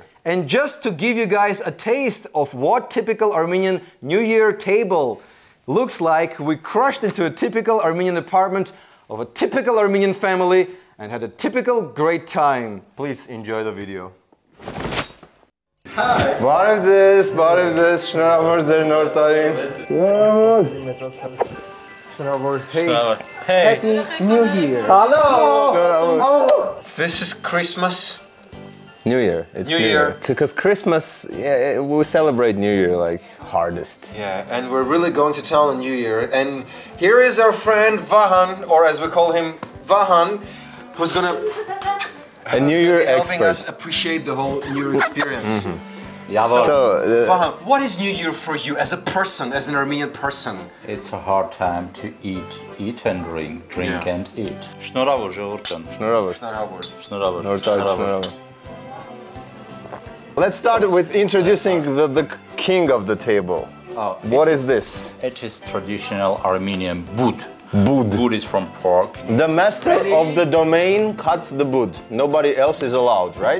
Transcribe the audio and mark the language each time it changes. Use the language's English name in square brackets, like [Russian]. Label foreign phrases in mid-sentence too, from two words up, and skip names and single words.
[English] And just to give you guys a taste of what typical Armenian New Year table looks like, we crashed into a typical Armenian apartment of a typical Armenian family and had a typical great time. Please enjoy the video. Hi. [Armenian] Բարև ձեզ, շնորհավոր ձեր նոր տարին։ Շնորհավոր։ Hey. [English] Happy New Year. Hello. This is Christmas. New Year. It's New Year. Because Christmas, yeah, we celebrate New Year like hardest. Yeah, and we're really going to town on New Year. And here is our friend Vahan, or as we call him, Vahan, who's gonna New Year helping expert. us appreciate the whole New Year experience. So, Vahan, what is New Year for you as a person, as an Armenian person? It's a hard time to eat and drink and eat. [Armenian] Շնորհավոր ժողովուրդ։ Շնորհավոր։ [English] Let's start with introducing the king of the table. What is this? It is traditional Armenian bud. Bud. Bud is from pork. The master of the domain cuts the bud. Nobody else is allowed, right?